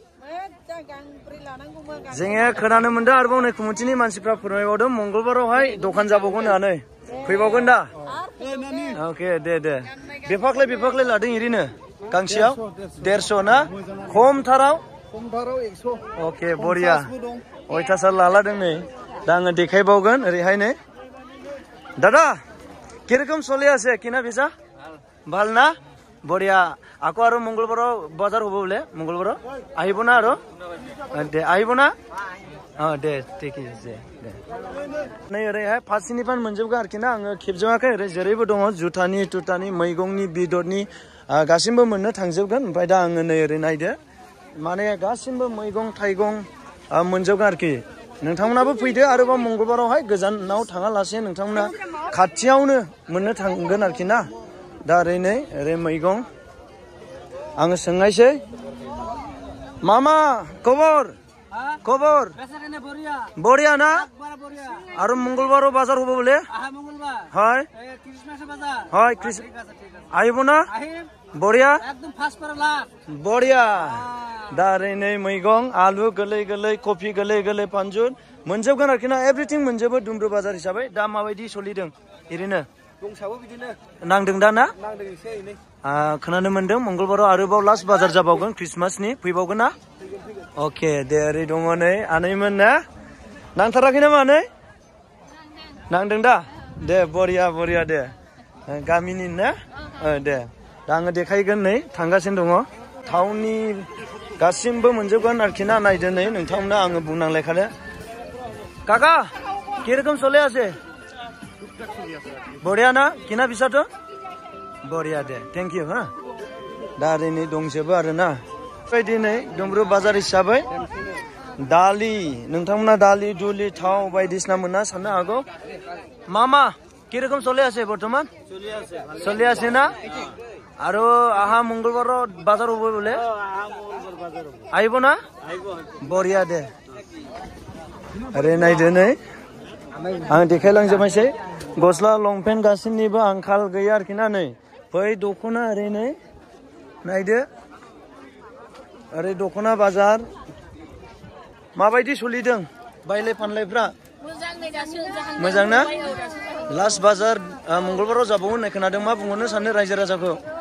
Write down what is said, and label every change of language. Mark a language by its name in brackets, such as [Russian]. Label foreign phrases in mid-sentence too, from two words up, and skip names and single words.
[Bodo] जोङो खोनानो मोनदों आरोबाव नै कमिटिनि मानसिफ्रा फोरमायबावदों मंगलबारावहाय दखान जाबावगोन होननानै फैबावगोन दा? अके दे दे बेफाख्लाय लादों ओरैनो गांसेयाव 150 ना? खमथाराव 100। अके बरिया अयथासार लालादों नै। दा आङो देखायबावगोन ओरैहाय नै दादा [Assamese] কিৰকম চলে আছে কিনা বেচা? ভাল না? বঢ়িয়া। আকৌ আৰু মঙ্গলবাৰৰ বজাৰ হ'ব বোলে মঙ্গলবাৰৰ আহিব না আৰু দে আহিব না? दे ঠিকই আছে दे। [Bodo] नै ओरैहाय फारसेनिफ्राय मोनजोबगोन आरोखि ना आङो खेबजोबाखै ओरै जेरैबो दङ जुथानि तुथानि मैगंनि बेदरनि गासिबो मोननो थांजोबगोन। ओमफ्राय दा आङो नै ओरै नायदो माने गासिबो मैगं थाइगं मोनजोबगोन आरोखि। नोंथांमोनाबो फैदो आरोबाव मंगलबारावहाय गोजानाव थाङालासे नोंथांमोना खाथियावनो मोननो थांगोन आरोखि ना। दा ओरै नै ओरै मैगं आङो सोंनायसै मामा खबर खबर बढिया ना? [Assamese] আৰু মঙ্গলবাৰৰ বাজাৰ হ'ব বোলে হয় হয় আহিব না? বঢ়িয়া বঢ়িয়া। [Bodo] दा ओरै नै मैगं आलु गोरलै गोरलै कफि गोरलै गोरलै फानजुन मोनजोबगोन आरोखि ना एभ्रिथिं मोनजोबो दुमब्रु बाजार हिसाबै। दा माबायदि सोलिदों ओरैनो? दंसाबो बिदिनो नांदों दा ना? नांदों एसे एनै। खोनानो मोनदों मंगलबाराव आरोबाव लास्ट बाजार जाबावगोन क्रिसमासनि फैबावगोन ना? अके दे ओरै दङ नै आनैमोन ना? नांथाराखै नामा नै? नांदों दा? दे बरिया बरिया दे गामिनि ना? दे दा आङो देखायगोन नै थांगासिनो दङ टाउननि गासिबो मोनजोबगोन आरोखि ना। नायदो नै नोंथांमोना आङो बुंनांलायखानो। [Assamese] কাকা কিৰকম চলে আছে? [Bodo] बढिया ना? किना बिसाथ' बरिया दे [English] thank you [Bodo] हा। दा ओरै नै दंजोबो आरो ना बेबायदि नै दुमब्रु बाजार हिसाबै दालि नोंथांमोना दालि दुलि थाव बायदिसिना मोनना साननो हागौ। [Assamese] मामा কিরকম চলে আছে বর্তমান চলে আছে না আৰু আহা মঙ্গলবাৰ বাজাৰ হ'ব বোলে আহিব না বঢ়িয়া দে আৰে নাইদে [Bodo] नै आं देखायलांजोबनोसै गस्ला लंपेन्ट गासिनिबो आंखाल गैया आरोखि ना नै बै दख'ना ओरै नै नायदो ओरै दख'ना बाजार माबायदि सोलिदों बायलाय फानलायफ्रा मोजां ना लास्ट बाजार मंगलबाराव जाबावो होननाय खोनादों मा बुंहरनो सानो रायजो राजाखौ